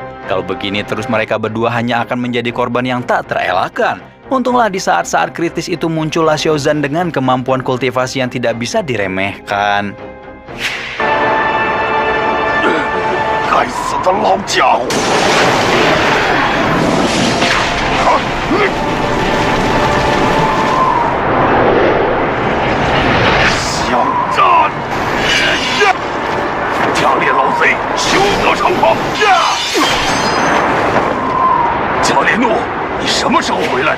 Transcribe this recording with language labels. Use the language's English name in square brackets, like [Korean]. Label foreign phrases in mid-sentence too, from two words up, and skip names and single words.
[Indonesian] Kalau begini terus mereka berdua hanya akan menjadi korban yang tak terelakkan. Untunglah di saat-saat kritis itu muncullah Xiaozan dengan kemampuan kultivasi yang tidak bisa diremehkan. [Chinese] 该死的老家伙！想战！假烈老贼，休得猖狂！假烈怒，你什么时候回来？